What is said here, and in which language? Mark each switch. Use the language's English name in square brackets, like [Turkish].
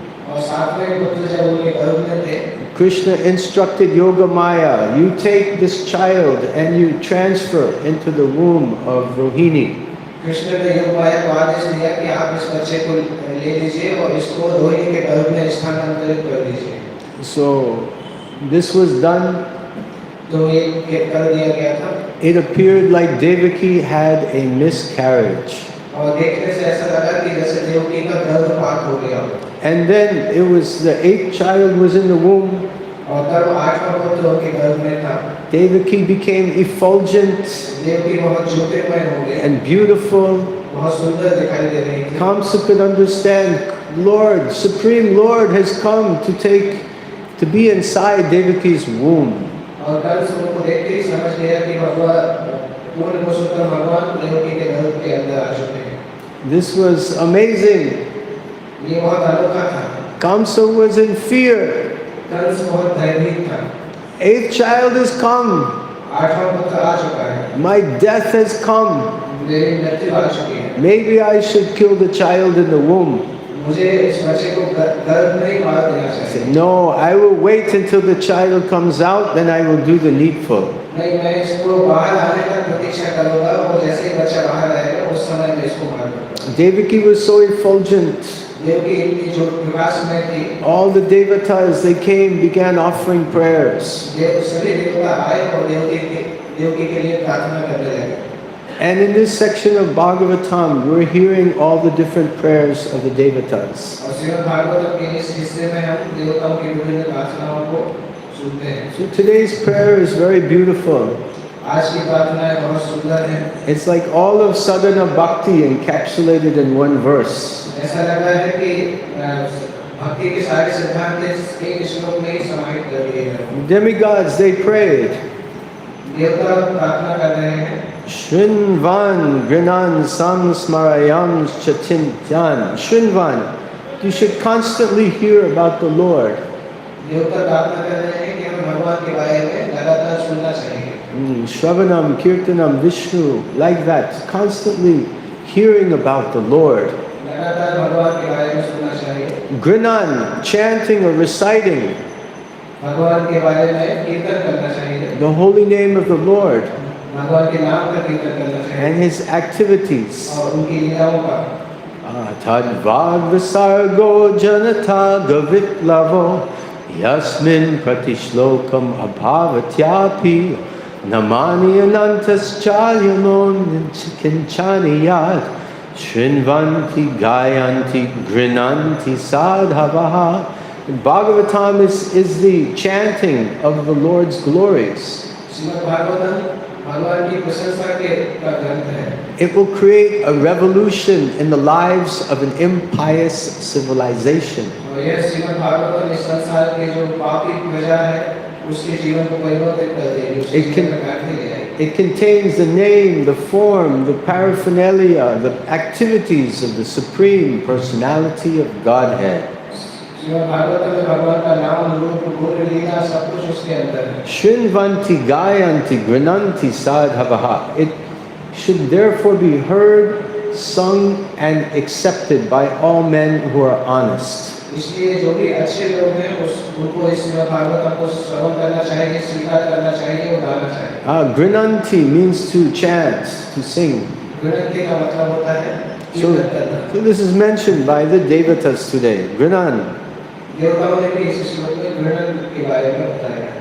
[Hindi] और 7वें पुत्र जब उनके गर्भ में थे, [English] Krishna instructed Yogamaya, you take this child and you transfer into the womb of Rohini. [Hindi] Krishna ने योगमाया को आदेश दिया कि आप इस बच्चे को ले लीजिए और इसको रोहिणी के गर्भ में स्थानांतरित कर दीजिए। [English] So this was done. [Hindi] तो ये कर दिया गया था। [English] It appeared like Devaki had a miscarriage. [Hindi] और देखने से ऐसा लगा कि जैसे देवकी का गर्भपात हो गया। [English] And then it was the 8th child was in the womb. [Hindi] और तब 8वां पुत्र उनके गर्भ में था। [English] Devaki became effulgent [Hindi] देवकी बहुत ज्योतिर्मय हो गई [English] and beautiful. [Hindi] बहुत सुंदर दिखाई दे रही थी। [English] Kamsa could understand, Lord, Supreme Lord has come to be inside Devaki's womb. [Hindi] और कंस उनको देखते ही समझ गया कि भगवान पूर्ण पुरुषोत्तम भगवान देवकी के गर्भ के अंदर आ चुके हैं। [English] This was amazing. [Hindi] ये बहुत अनोखा था। [English] Kamsa was in fear. [Hindi] Kans बहुत भयभीत था। [English] 8th child has come. [Hindi] 8वां पुत्र आ चुका है। [English] My death has come. [Hindi] मेरी मृत्यु आ चुकी है। [English] Maybe I should kill the child in the womb. [Hindi] मुझे इस बच्चे को गर्भ में ही मार देना चाहिए। [English] No, I will wait until the child comes out, then I will do the needful. [Hindi] नहीं, मैं इसको बाहर आने तक प्रतीक्षा करूँगा और जैसे ही बच्चा बाहर आएगा उस समय मैं इसको मार दूँगा। [English] Devaki was so effulgent. [Hindi] Devaki इतनी जो प्रकाश में थी। [English] All the devatas, they came, began offering prayers. [Hindi] सभी देवता आए और देवकी के लिए प्रार्थना करने लगे। [English] And in this section of Bhagavatam, we're hearing all the different prayers of the devatas. [Hindi] और श्रीमद् भागवतम के इस हिस्से में हम देवताओं की विभिन्न प्रार्थनाओं को सुनते हैं। [English] So today's prayer is very beautiful. [Hindi] आज की प्रार्थनाएं बहुत सुंदर हैं। [English] It's like all of sadhana bhakti encapsulated in one verse. [Hindi] ऐसा लग रहा है कि भक्ति के सारे सिद्धांत एक श्लोक में ही समाहित कर दिए हैं। [English] Demigods, they prayed. [Hindi] देवता प्रार्थना कर रहे हैं। [Sanskrit] Shrinvan Grinan Samsmarayam Chatintyan. [English] Shrinvan, you should constantly hear about the Lord. [Hindi] देवता प्रार्थना कर रहे हैं कि हमें भगवान के बारे में लगातार सुनना चाहिए। [English] Shravanam, Kirtanam, Vishnu, like that, constantly hearing about the Lord. [Hindi] लगातार भगवान के बारे में सुनना चाहिए। [English] Grinan, chanting or reciting [Hindi] भगवान के बारे में कीर्तन करना चाहिए। [English] the holy name of the Lord [Hindi] भगवान के नाम का कीर्तन करना चाहिए। [English] and His activities. [Hindi] और उनकी लीलाओं का। [Sanskrit] Tadvad Visargo Janata Gavitlavo Yasmin Pratishlokam Abhavatyapi Namani Anantas Chalyanon Kinchaniyat Shrinvanti Gayanti Grinanti Sadhavaha. [English] Bhagavatam is the chanting of the Lord's glories. [Hindi] Shrimad Bhagavatam भगवान की प्रशंसा का ग्रंथ है। [English] It will create a revolution in the lives of an impious civilization. [Hindi] और यह श्रीमद् भागवतम इस संसार के जो पापी प्रजा है उसके जीवन को परिवर्तित कर देगी, उसके जीवन में क्रांति ले आएगी। [English] It contains the name, the form, the paraphernalia, the activities of the Supreme Personality of Godhead. [Hindi] Shrimad Bhagavatam में भगवान का नाम, रूप, गुण, लीला सब कुछ उसके अंदर है। [Sanskrit] Shrinvanti Gayanti Grinanti Sadhavaha. [English] It should therefore be heard, sung and accepted by all men who are honest. [Hindi] इसलिए जो भी अच्छे लोग हैं उनको इस श्रीमद् भागवतम को श्रवण करना चाहिए, स्वीकार करना चाहिए और गाना चाहिए। [English] Grinanti means to chant, to sing. [Hindi] गृणंति का मतलब होता है कीर्तन करना। [English] So this is mentioned by the devatas today. Grinan. [Hindi] देवताओं ने भी इस श्लोक में गृणन के बारे में बताया।